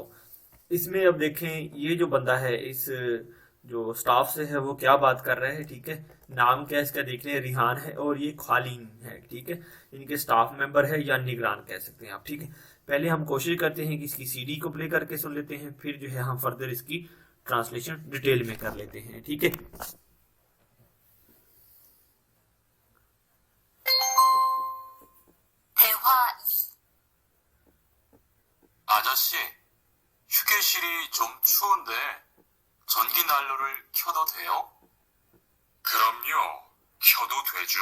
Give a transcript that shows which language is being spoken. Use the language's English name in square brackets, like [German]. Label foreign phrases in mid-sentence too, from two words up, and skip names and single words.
[Urdu] اس میں اب دیکھیں یہ جو بندہ ہے اس جو سٹاف سے ہے وہ کیا بات کر رہے ہیں، ٹھیک ہے. نام کیا ہے اس کا دیکھ لیں، ریحان ہے اور یہ خالین ہے، ٹھیک ہے. ان کے [English] staff member [Urdu] ہے یا نگران کہہ سکتے ہیں آپ، ٹھیک ہے۔ پہلے ہم کوشش کرتے ہیں کہ اس کی سی ڈی کو پلے کر کے سن لیتے ہیں، پھر جو ہے ہم فردر اس کی ٹرانسلیشن ڈیٹیل میں کر لیتے ہیں، ٹھیک ہے. [Korean] 대화 2. 아저씨, 휴게실이 좀 추운데 전기 난로를 켜도 돼요? 그럼요, 켜도 되죠.